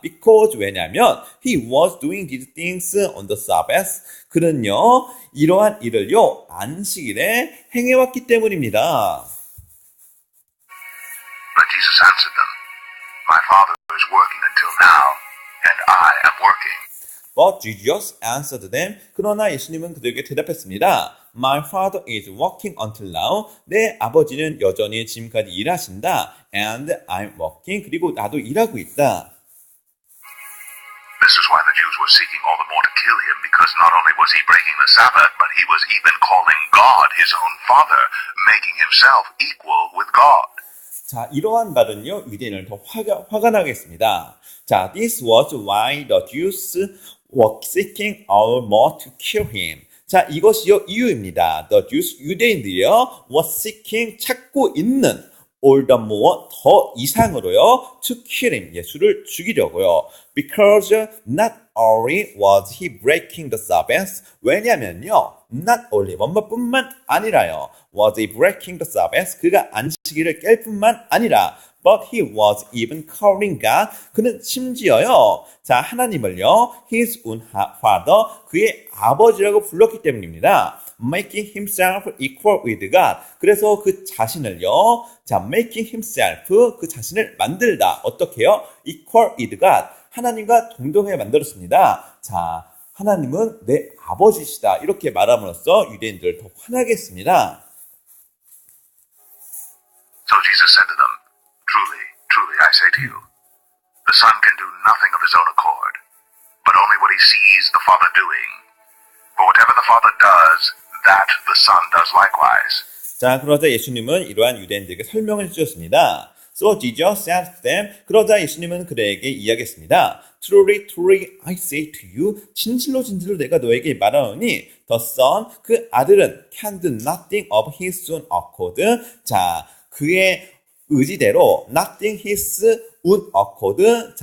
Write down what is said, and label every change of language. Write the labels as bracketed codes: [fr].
[en] Because, [ko] 왜냐하면 [en] he was doing these things on the Sabbath. [ko] 그는요, 이러한 일을요, 안식일에 행해왔기 때문입니다. [en] But Jesus answered them, My Father is working until now, and I am working. But Jesus answered them. [ko] 그러나 예수님은 그들에게 대답했습니다. [en] My father is working until now. [ko] 내 아버지는 여전히 지금까지 일하신다. [en] And I'm working. [ko] 그리고 나도 일하고 있다. [en] This is why the Jews were seeking all the more to kill him, because not only was he breaking the Sabbath, but he was even calling God his own Father, making himself equal with God. [ko] 자, 이러한 말은요, 유대인을 더 화가 나게 했습니다. [en] 자, this was why the Jews were seeking all more to kill him. [ko] 자, 이것이요 이유입니다. [en] The Jews, [ko] 유대인들이요 [en] was seeking, [ko] 찾고 있는 [en] all the more, [ko] 더 이상으로요 [en] to kill him, [ko] 예수를 죽이려고요. [en] Because not only was he breaking the Sabbath, [ko] 왜냐면요 [en] not only, [ko] 뭐뭐뿐만 아니라요 [en] was he breaking the Sabbath, [ko] 그가 안식일을 깰 뿐만 아니라 [en] but he was even calling God, [ko] 그는 심지어요 자 하나님을요 [en] his own father, [ko] 그의 아버지라고 불렀기 때문입니다. [en] making himself equal with God, [ko] 그래서 그 자신을요 자 [en] making himself, [ko] 그 자신을 만들다, 어떻게요? [en] equal with God, [ko] 하나님과 동등하게 만들었습니다. 자, 하나님은 내 아버지시다, 이렇게 말함으로써 유대인들을 더 화나게 했습니다. [en] So Jesus said to them, Truly, truly, I say to you, the Son can do nothing of his own accord, but only what he sees the Father doing. For whatever the Father does, that the Son does likewise. [ko] 자, 그러자 예수님은 이러한 유대인들에게 설명을 해주셨습니다. [en] So Jesus said to them, [ko] 그러자 예수님은 그들에게 이야기했습니다. [en] Truly, truly, I say to you, [ko] 진실로 진실로 내가 너에게 말하노니, [en] the Son, [ko] 그 아들은 [en] can do nothing of his own accord. 자, [ko] 그의 의지대로, [en] nothing his own accord.